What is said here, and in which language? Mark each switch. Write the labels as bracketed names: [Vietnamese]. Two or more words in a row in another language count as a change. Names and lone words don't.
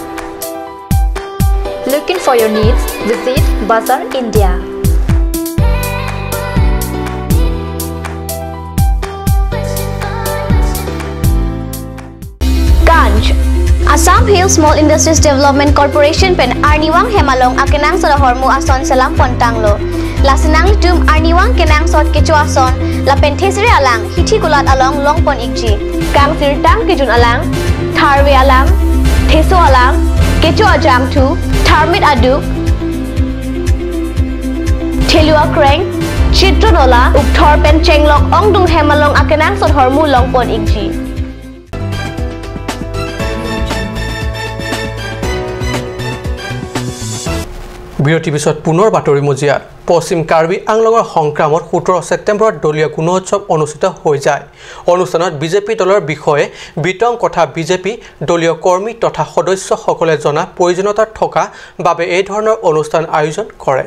[English] Looking for your needs? Visit Bazaar, India. [Karbi] Ganj Assam Hill Small Industries Development Corporation pen Arniwang Hemalong akenang sa hormu ason salam pontanglo. Lasinang tum Arniwang kenang sot kecu ason la penthesre alang hithi kulat along longpon ikji. Kang sirtang kijun alang tharwe alang theso alang kecu ajam thu tharmit adu thelua kreng chitronola ukthor pen chenglok ongdung hemalong akenang sot hormu longpon ikji. [Assamese] বিৰতি পিছত পুনৰ বাতৰি মজিয়াত পশ্চিম কাৰ্বি আংলঙৰ সংক্ৰামত 17 ছেপ্টেম্বৰত দলীয় গুণোৎসৱ অনুষ্ঠিত হৈ যায় অনুষ্ঠানত বিজেপি দলৰ বিষয়ে বিতং কথা বিজেপি দলীয় কৰ্মী তথা সদস্যসকলে জনা প্ৰয়োজনীয়তা থকা বাবে এই ধৰণৰ অনুষ্ঠান আয়োজন কৰে